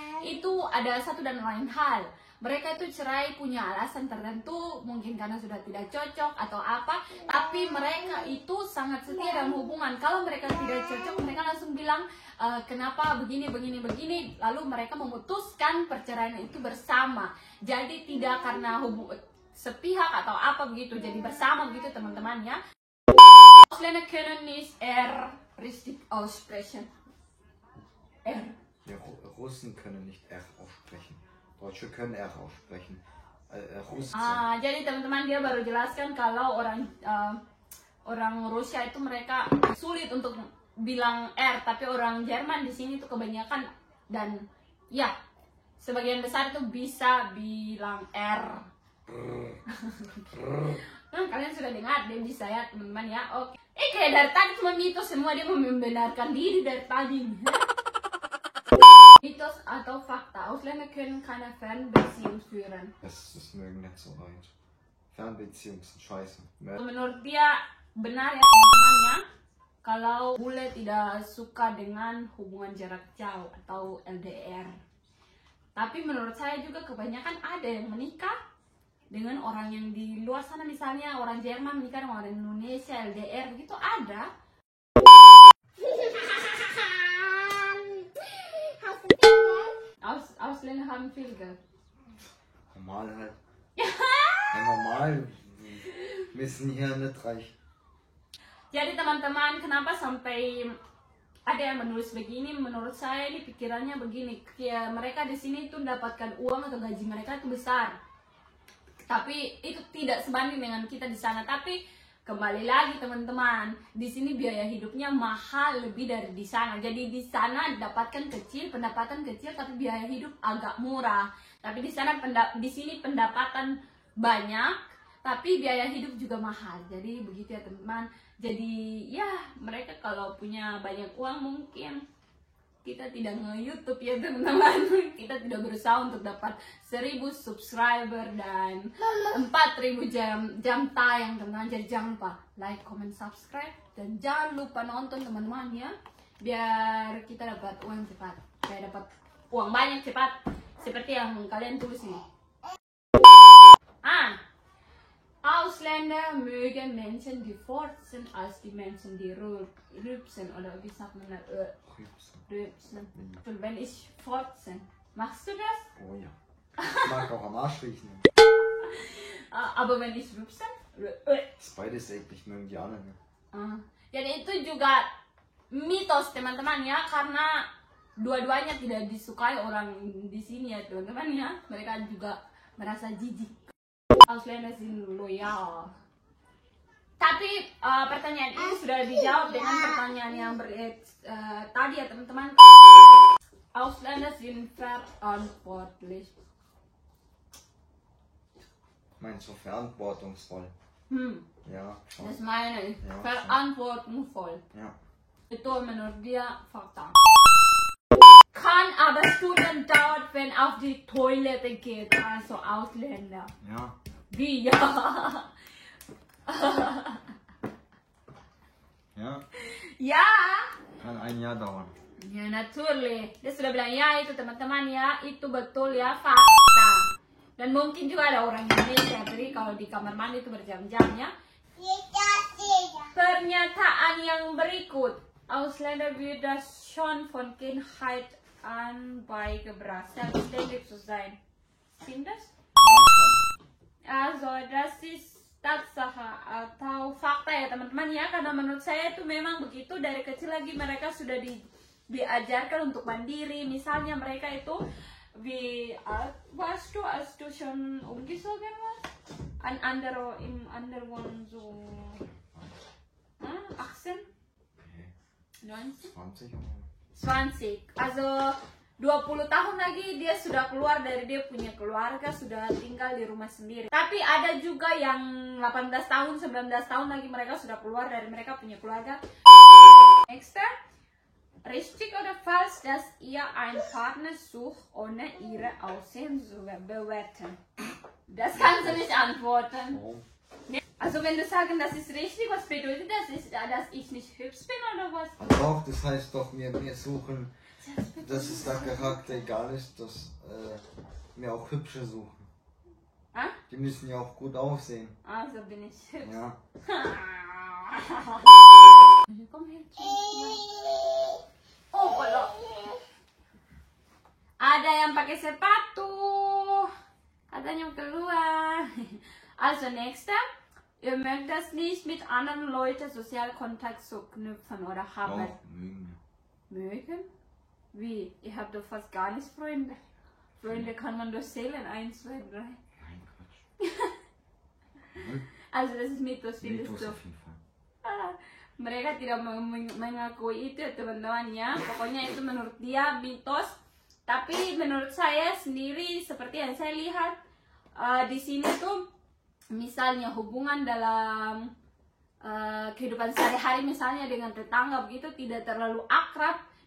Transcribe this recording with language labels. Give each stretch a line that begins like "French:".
Indonesian: Itu ada satu dan lain hal. Mereka itu cerai punya alasan tertentu, mungkin karena sudah tidak cocok atau apa, tapi mereka itu sangat setia dalam hubungan. Kalau mereka tidak cocok, mereka langsung bilang kenapa begini, lalu mereka memutuskan perceraian itu bersama. Jadi tidak karena sepihak atau apa begitu, jadi bersama begitu teman-teman ya.
German: Ausländer können nicht richtig aussprechen. Die Russen können nicht R aussprechen. Deutsche können R aussprechen. Russen.
Indonesian: Jadi teman-teman, dia baru jelaskan kalau orang Rusia itu mereka sulit untuk bilang R, tapi orang Jerman di sini tuh kebanyakan dan ya sebagian besar itu bisa bilang R. Kalian sudah dengar dia bisa ya teman-teman ya. Oke. Kayak dari tadi cuma mitos semua, dia membenarkan diri dari tadi. Mythos atau fakta?
German: Ausländer können keine Fernbeziehung führen. Das mögen nicht so Leute. Fernbeziehungen sind scheiße.
Indonesian: Menurut dia benar ya teman-teman ya, kalau bule tidak suka dengan hubungan jarak jauh atau LDR. Tapi menurut saya juga kebanyakan ada yang menikah dengan orang yang di luar sana, misalnya orang Jerman menikah dengan orang Indonesia, LDR begitu ada.
German: Ausländer haben viel Geld. Normal halt. Ja, normal. Wir sind hier nicht reich.
Indonesian: Jadi teman-teman, kenapa sampai ada yang menulis begini? Menurut saya ini pikirannya begini, ya, mereka di sini itu mendapatkan uang atau gaji mereka itu besar, tapi itu tidak sebanding dengan kita di sana. Tapi kembali lagi teman-teman, di sini biaya hidupnya mahal lebih dari di sana. Jadi di sana dapatkan kecil, pendapatan kecil, tapi biaya hidup agak murah. Tapi di sana di sini pendapatan banyak, tapi biaya hidup juga mahal. Jadi begitu ya teman-teman. Jadi ya mereka kalau punya banyak uang mungkin kita tidak nge-YouTube ya teman-teman. Kita tidak berusaha untuk dapat 1000 subscriber dan 4000 jam tayang teman-teman. Jadi jangan lupa like, comment, subscribe, dan jangan lupa nonton teman-teman ya, biar kita dapat uang cepat, biar dapat uang banyak cepat seperti yang kalian tulis ini.
German: Ausländer mögen Menschen, die fortzen, als die Menschen, die rülpsen, oder wie sagt man das? Rülpsen. Und wenn ich fortzen, machst du das? Oh ja. Ich mag auch am Arsch riechen. Aber wenn ich rülpsen? Das beides eklig, mögen die alle nicht.
Indonesian: Jadi itu juga mitos teman-teman ya, karena dua-duanya tidak disukai orang di sini ya teman-teman ya. Mereka juga merasa jijik.
German: Ausländer sind loyal.
Indonesian: Tapi pertanyaan ini sudah dijawab dengan pertanyaan yang tadi ya teman-teman.
German: Ausländer sind verantwortlich. Meinst du verantwortungsvoll? Ja, schon. Das meine ich. Ja, Verantwortungsvoll. Ja.
Indonesian: Itu menurut dia fakta.
German: Kann aber Stunden dauert, wenn auf die Toilette geht. Also Ausländer. Ja. Wie? Ja. Ja? Ja. Kann ein Jahr dauern.
Indonesian: Ya, naturally. Dia sudah bilang ya itu teman-teman ya, itu betul ya, fakta. Dan mungkin juga ada orang Indonesia yang pergi kalau di kamar mandi itu berjam-jam ya. Pernyataan yang berikut.
German: Ausländer wie das schon von Kindheit an beigebracht, selbstständig zu sein. Stimmt das? Also, das ist Tatsache
Indonesian: atau fakta ya teman-teman ya. Karena menurut saya itu memang begitu. Dari kecil lagi mereka sudah diajarkan untuk mandiri. Misalnya mereka itu
German: wie alt warst du, als du schon umgezogen warst? Im anderen so 18? 19? 20.
Indonesian: Also 20 tahun lagi dia sudah keluar dari dia punya keluarga, sudah tinggal di rumah sendiri. Tapi ada juga yang 18 tahun, 19 tahun lagi mereka sudah keluar dari mereka punya keluarga.
English: Next time.
German: Richtig oder falsch, dass ihr einen Partner sucht, ohne ihre Aussehen zu bewerten? Das kannst du nicht antworten. Also wenn du sagen, das ist richtig, was bedeutet das? Dass ich nicht hübsch bin oder was? Doch, das heißt doch, wir suchen, dass es der Charakter egal ist, dass wir auch Hübsche suchen. Ah? Die müssen ja auch gut aussehen. Also bin ich hübsch. Ja. Komm her.
Indonesian: Oh, kalau ada yang pakai sepatu, katanya keluar.
German: Also nächster, ihr mögt das nicht mit anderen Leuten sozialen Kontakt zu knüpfen oder haben. Doch, mögen wir. Mögen? Wie? Ihr habt doch fast gar nicht Freunde. Freunde kann man durchzählen, 1, 2, 3. Nein, Quatsch. Also das ist Mythos, findest Mythos auf jeden Fall.
Indonesian: Mereka tidak mengakui itu ya teman-teman ya. Pokoknya itu menurut dia mitos. Tapi menurut saya sendiri seperti yang saya lihat di sini tuh misalnya hubungan dalam kehidupan sehari-hari misalnya dengan tetangga begitu tidak terlalu akrab.